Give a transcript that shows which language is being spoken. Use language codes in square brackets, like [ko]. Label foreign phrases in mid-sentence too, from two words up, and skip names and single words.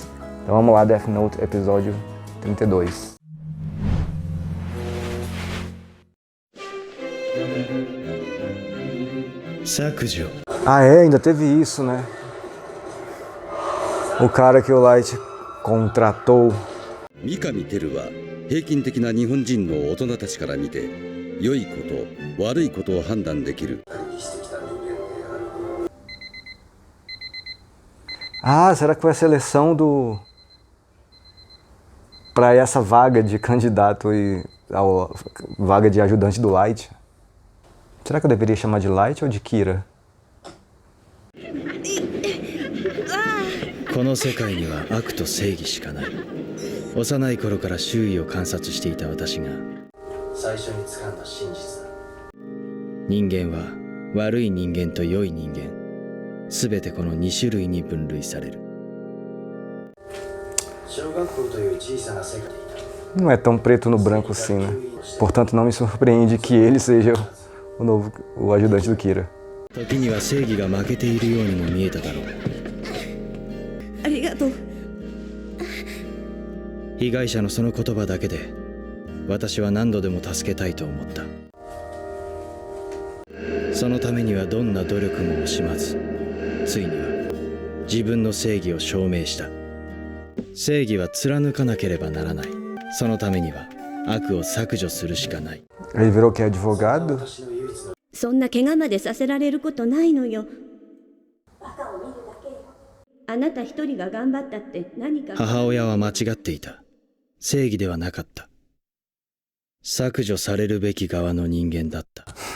[pt] Então vamos lá, Death Note, episódio 32. Ainda teve isso, né? O cara que o Light contratou. [ja] 三上照は平均的な日本人の大人たちから見て良いこと悪いことを判断できる。 [pt] Será que foi a seleção para essa vaga de candidato e a vaga de ajudante do Light? Será que eu deveria chamar de Light ou de Kira? [ja] この世界には悪と正義しかない。幼い頃から周囲を観察していた私が最初に掴んだ真実だ。人間は悪い人間と良い人間、すべてこの2種類に分類される。小学校という小さな世界でいた。 [pt] Não é tão preto no branco assim, né? Portanto, não me surpreende que ele seja o ajudante do Kira. [ja] 時には正義が負けているようにも見えただろう。ありがとう。被害者のその言葉だけで私は何度でも助けたいと思った。そのためにはどんな努力も惜しまず、ついには自分の正義を証明した。正義は貫かなければならない。そのためには悪を削除するしかない。 [pt] Ele virou que é advogado? [ja] そんな怪我までさせられることないのよ。あなた一人が頑張ったって何か。母親は間違っていた。正義ではなかった。削除されるべき側の人間だった。